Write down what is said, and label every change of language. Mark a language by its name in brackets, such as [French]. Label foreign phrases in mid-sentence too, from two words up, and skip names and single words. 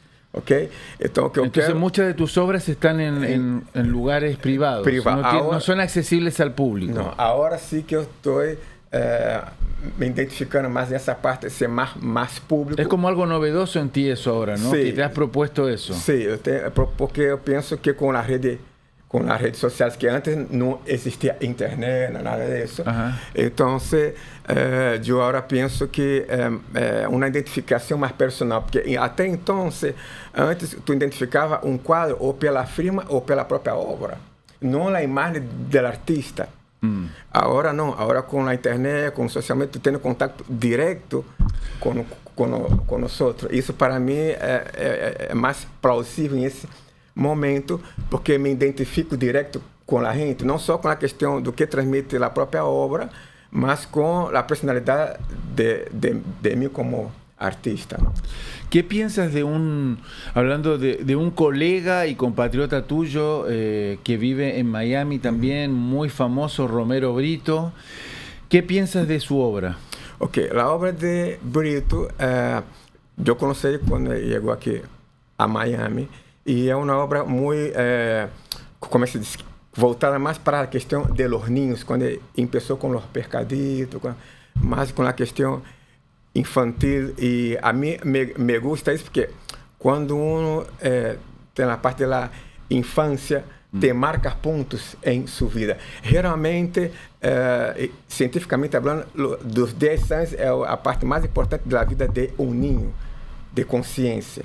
[Spanish] Entonces muchas de tus obras están en lugares privados, no son accesibles al público. No, ahora sí que [Portuguese] eu estou me identificando más nessa parte de ser [Spanish] más público. Es como algo novedoso en ti eso ahora, ¿no? Sí. Que te has propuesto eso. [Portuguese] Sí, porque eu penso que com as redes sociais, que antes não existia internet, nada disso. Então, eu agora penso que é uma identificação mais personal, porque até então, antes tu identificava um quadro ou pela firma ou pela própria obra, não a imagem do artista. Agora não, agora com a internet, com o socialmente, tu tendo contato direto com nós outros. Isso para mim é mais plausível nesse momento, porque me identifico direto com a gente, não só com a questão do que transmite a própria obra, mas com a personalidade de mim como artista, ¿no? [Spanish] ¿Qué piensas hablando de un colega y compatriota tuyo que vive en Miami también, muy famoso, Romero Britto? ¿Qué piensas de su obra? La obra de Britto, yo conocí cuando llegó aquí a Miami, y es una obra muy, como se dice, voltada más para la cuestión de los niños, cuando empezó con los pescaditos, más con la cuestión infantil, [Portuguese] e a mim [Spanish] me gusta [Portuguese] isso porque quando uno tem a parte da infância, te marca pontos em sua vida. Geralmente, cientificamente falando, dos 10 anos é a parte mais importante da vida de um ninho, de consciência.